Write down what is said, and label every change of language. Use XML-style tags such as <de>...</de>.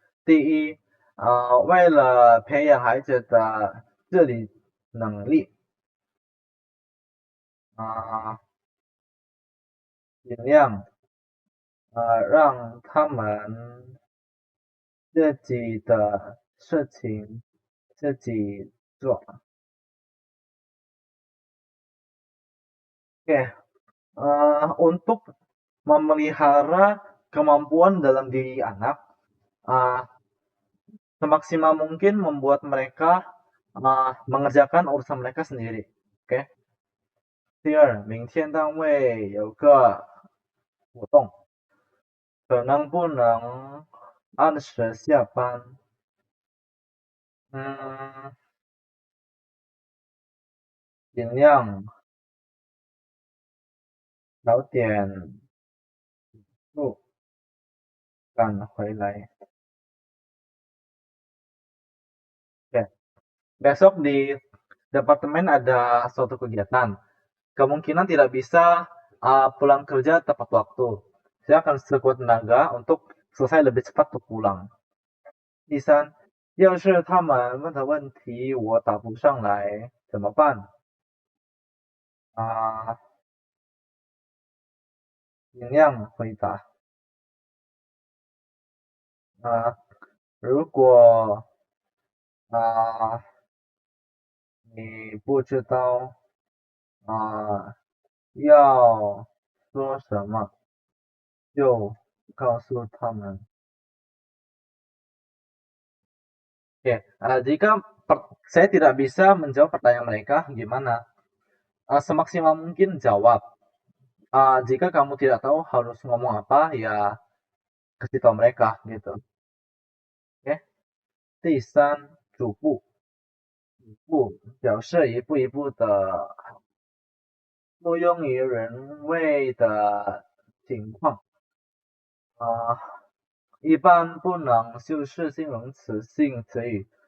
<zh>第一，为了培养孩子的自理能力，尽量让他们自己的事情自己做.</zh> <id>Oke, untuk memelihara kemampuan dalam diri anak, semaksimal mungkin membuat mereka mengerjakan urusan mereka sendiri. Oke.</id> <zh>第二，明天单位有个活动，可能不能按时下班. 尽量早点不赶回来.</zh> <id>Oke. Besok di departemen ada suatu kegiatan. Kemungkinan tidak bisa pulang kerja tepat waktu. Saya akan sekuat tenaga untuk selesai lebih cepat untuk pulang.</id> <zh>第三，要是他们问的问题我答不上来怎么办？尽量回答。如果你不知道要说什么，就告诉他们.</zh> <id>Oke, jika saya tidak bisa menjawab pertanyaan mereka, gimana? Semaksimal mungkin jawab. Jika kamu tidak tahu harus ngomong apa, ya kasih tahu mereka gitu. Oke.</id> <zh>第三，主步表示一步一步的不用于人为的情况. 一般不能修饰形容词性词语。</zh>